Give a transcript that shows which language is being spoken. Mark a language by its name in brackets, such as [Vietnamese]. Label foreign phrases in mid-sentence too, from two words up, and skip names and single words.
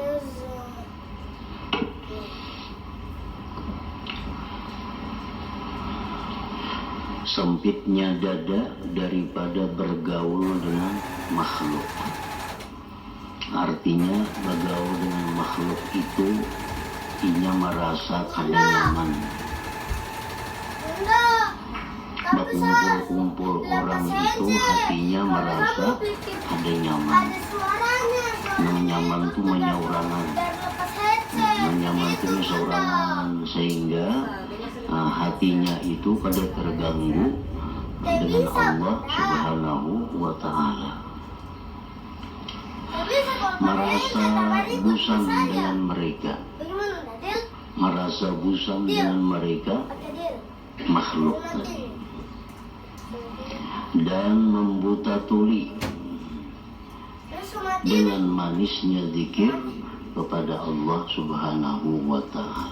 [Indonesian] Sempitnya dada daripada bergaul dengan makhluk. Artinya bergaul dengan makhluk itu inya merasa kada nyaman. Berkumpul-kumpul orang itu hatinya merasa kada nyaman. [Banjar] Nyaman itu menyaurangan. [Indonesian] Nyaman itu menyaurangan sehingga hatinya itu kada terganggu dengan [Arabic] Allah Subhanahu wa Ta'ala. [Indonesian] Merasa bosan dengan mereka, merasa bosan dengan mereka makhluk tadi, dan membuta tuli dengan manisnya zikir kepada [Arabic] Allah Subhanahu wa Ta'ala.